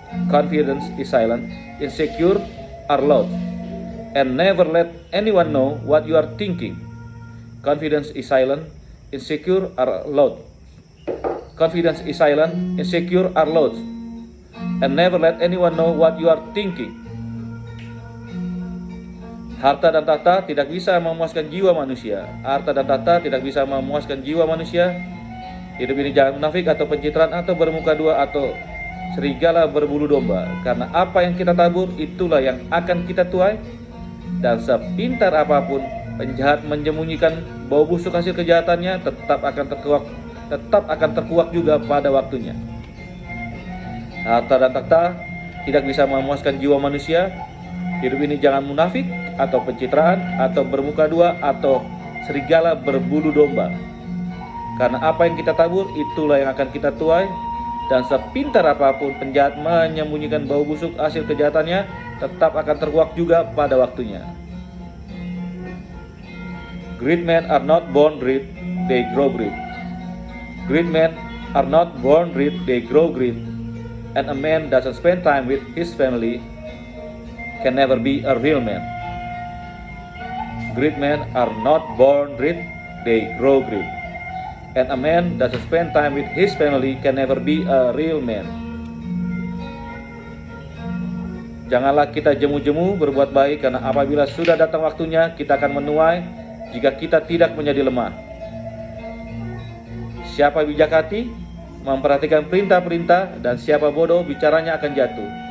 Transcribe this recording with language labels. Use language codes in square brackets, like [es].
[en] Confidence is silent. Insecure are loud. And never let anyone know what you are thinking. Confidence is silent. Insecure are loud. Confidence is silent. Insecure are loud. And never let anyone know what you are thinking. [id] Harta dan tahta tidak bisa memuaskan jiwa manusia. Harta dan tahta tidak bisa memuaskan jiwa manusia. Hidup ini jangan munafik atau pencitraan atau bermuka dua atau serigala berbulu domba. Karena apa yang kita tabur itulah yang akan kita tuai. Dan sepintar apapun penjahat menyembunyikan bau busuk hasil kejahatannya tetap akan terkuak juga pada waktunya. Harta dan tahta tidak bisa memuaskan jiwa manusia. Hidup ini jangan munafik atau pencitraan atau bermuka dua atau serigala berbulu domba. Karena apa yang kita tabur itulah yang akan kita tuai. Dan sepintar apapun penjahat menyembunyikan bau busuk hasil kejahatannya tetap akan terkuak juga pada waktunya. [en] Great men are not born great, they grow great. Great men are not born great, they grow great. And a man doesn't spend time with his family can never be a real man. Great men are not born great, they grow great. And a man doesn't spend time with his family can never be a real man. [id] Janganlah kita jemu-jemu berbuat baik, karena apabila sudah datang waktunya kita akan menuai jika kita tidak menjadi lemah. Siapa bijak hati memperhatikan perintah-perintah, dan siapa bodoh bicaranya akan jatuh.